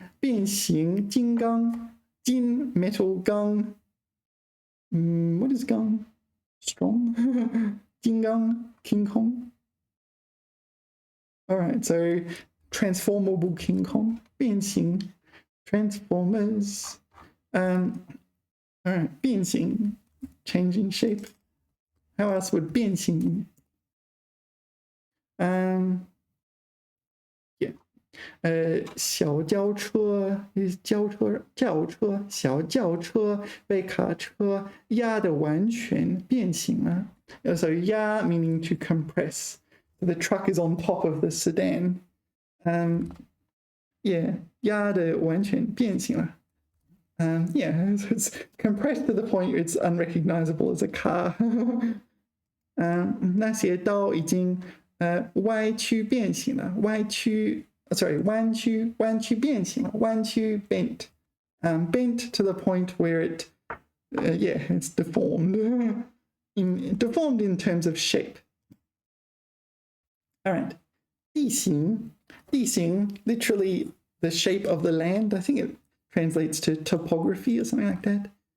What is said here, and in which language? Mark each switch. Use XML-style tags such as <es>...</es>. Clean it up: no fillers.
<zh>变形金刚, 金 metal 钢.</zh> <en>What is 钢?Strong. 金刚 King Kong. All right, so transformable King Kong. 变形 Transformers. All right, 变形 changing shape. How else would 变形? Yeah.</en> <zh>小轿车 is 轿车 小轿车被卡车压得完全变形了。</zh> <en>So 压 meaning to compress. The truck is on top of the sedan.</en> <zh>Yeah, 压得完全变形了。</zh> <en>Yeah, it's compressed to the point it's unrecognizable as a car.</en> <zh>那些刀已经歪曲变形了，弯曲变形了，弯曲 bent.</zh> <en>Bent to the point where it, yeah, it's deformed. Deformed in terms of shape. All right. 地形, literally the shape of the land. I think it translates to topography or something like that.</en>